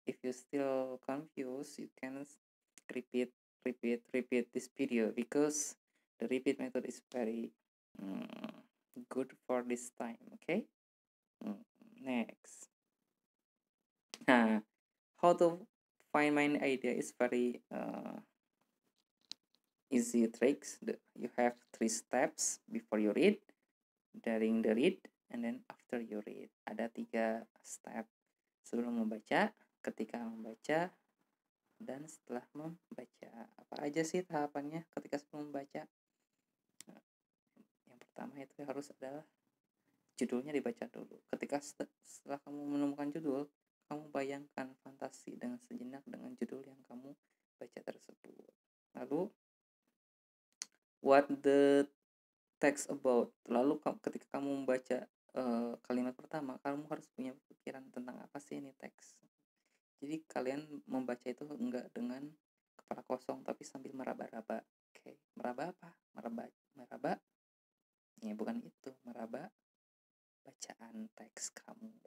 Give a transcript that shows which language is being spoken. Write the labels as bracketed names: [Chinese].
[English] If you still confused, you can repeat this video because the repeat method is very good for this time. Okay. Next. Nah, how to find main idea is very easy tricks. You have 3 steps before you read, during the read, and then after you read. [Indonesian] Ada 3 step sebelum membaca, ketika membaca, dan setelah membaca. Apa aja sih tahapannya ketika sebelum membaca? Yang pertama itu harus adalah judulnya dibaca dulu. Ketika setelah kamu menemukan judul, kamu bayangkan fantasi dengan sejenak dengan judul yang kamu baca tersebut. Lalu [English] what the text about. [Indonesian] Lalu ketika kamu membaca kalimat pertama, kamu harus punya pikiran tentang apa sih ini teks. Jadi kalian membaca itu enggak dengan kepala kosong tapi sambil meraba-raba. Oke, meraba apa? Meraba. Ya bukan itu, meraba bacaan teks kamu.